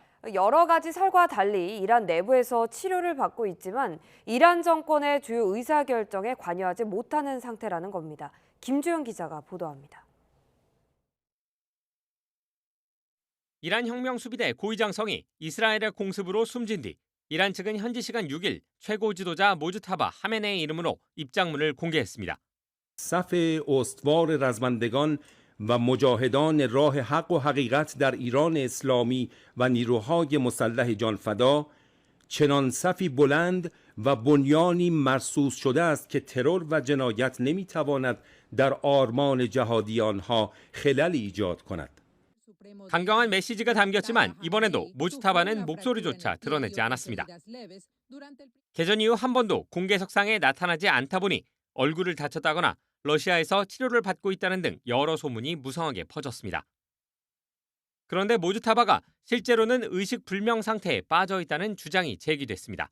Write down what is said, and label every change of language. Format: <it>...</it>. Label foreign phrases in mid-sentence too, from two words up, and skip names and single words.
<ko>여러 가지 설과 달리 이란 내부에서 치료를 받고 있지만 이란 정권의 주요 의사결정에 관여하지 못하는 상태라는 겁니다. 김주영 기자가 보도합니다. 이란 혁명수비대 고위장성이 이스라엘의 공습으로 숨진 뒤 이란 측은 현지 시간 6일 최고 지도자 모즈타바 하메네이 이름으로 입장문을 공개했습니다.</ko> <fa>صف استوار رزمندگان و مجاهدان راه حق و حقیقت در ایران اسلامی و نیروهای مسلح جانفدا چنان صفی بلند و بنیانی مرصوص شده است که ترور و جنایت نمیتواند در آرمان جهادی آنها خللی ایجاد کند.</fa> <ko>강경한 메시지가 담겼지만 이번에도 모즈타바는 목소리조차 드러내지 않았습니다. 개전 이후 한 번도 공개석상에 나타나지 않다 보니 얼굴을 다쳤다거나 러시아에서 치료를 받고 있다는 등 여러 소문이 무성하게 퍼졌습니다. 그런데 모즈타바가 실제로는 의식불명 상태에 빠져 있다는 주장이 제기됐습니다.</ko>